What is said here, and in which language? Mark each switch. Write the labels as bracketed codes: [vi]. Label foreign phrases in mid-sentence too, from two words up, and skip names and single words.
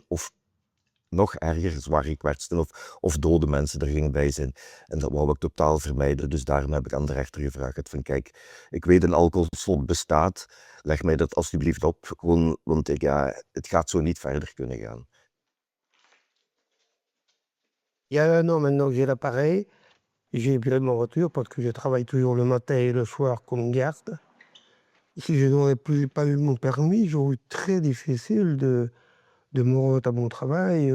[nl] Of nog erger, zwaar gekwetsten of dode mensen er gingen bij zijn. En dat wou ik totaal vermijden. Dus daarom heb ik aan de rechter gevraagd van kijk, ik weet een alcoholslot bestaat. Leg mij dat alsjeblieft op. Gewoon, want het gaat zo niet verder kunnen gaan. [fr] Il y a 1 an maintenant que j'ai l'appareil, j'ai plus ma voiture parce que je travaille toujours le matin et le soir comme garde. Si je n'aurais pas eu mon permis, j'aurais eu très difficile de me rendre à mon travail.